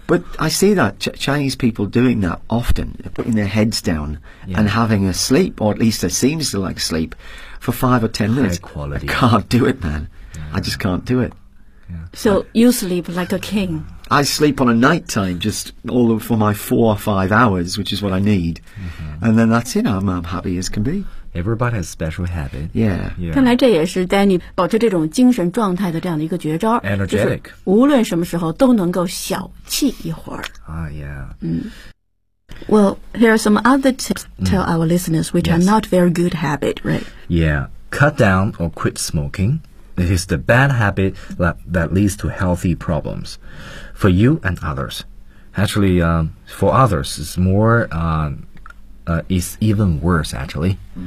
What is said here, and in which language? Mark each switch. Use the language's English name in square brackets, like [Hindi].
[English] But I see that Chinese people doing that often, putting their heads down and having a sleep, or at least it seems to like sleep, for 5 or 10 minutes. High quality. I can't do it, man. Yeah. I just can't do it. Yeah. So you sleep like a king. I sleep on a night time just all for my 4 or 5 hours, which is what I need.、Mm-hmm. And then that's it. I'm happy as can be. Everybody has special habit. Yeah. [Chinese] 看来这也是 Danny 保持这种精神状态的这样的一个绝招。 [English] Energetic. [Chinese] 就是无论什么时候都能够小憩一会儿。 [English] Yeah. Well, here are some other tips to tell our listeners, which are not very good habit, right? Yeah. Cut down or quit smoking. It is the bad habit that leads to healthy problems for you and others. Actually, for others, it's more... is even worse, actually.